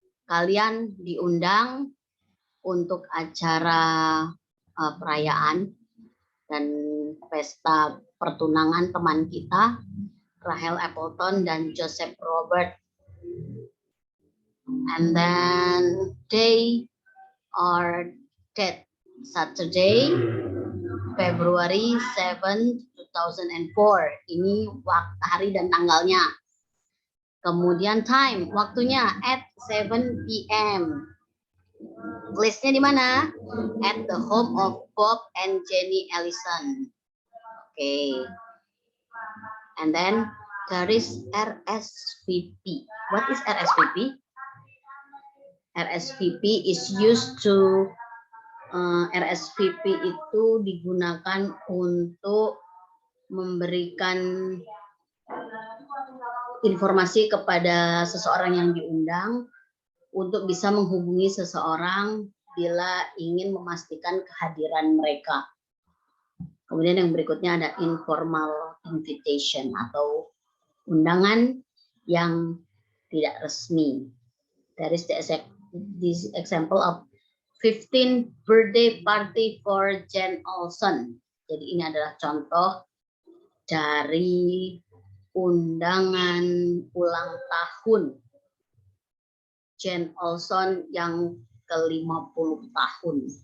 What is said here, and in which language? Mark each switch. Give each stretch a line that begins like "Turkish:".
Indonesian: Kalian diundang untuk acara perayaan dan pesta pertunangan teman kita, Rahel Appleton dan Joseph Robert.
English: And then day or date, Saturday, February 7, 2004.
Indonesian: Ini hari dan tanggalnya. Kemudian time, waktunya
English: at 7 p.m.
Indonesian: Listnya di mana?
English: At the home of Bob and Jenny Ellison. Okay. And then there is RSVP. What is RSVP? RSVP is used to
Indonesian: RSVP itu digunakan untuk memberikan informasi kepada seseorang yang diundang untuk bisa menghubungi seseorang bila ingin memastikan kehadiran mereka. Kemudian yang berikutnya ada
English: informal invitation
Indonesian: atau undangan yang tidak resmi.
English: There is this example of 15th birthday party for Jen Olson.
Indonesian: Jadi ini adalah contoh dari undangan ulang tahun Jen Olson yang ke-50 tahun.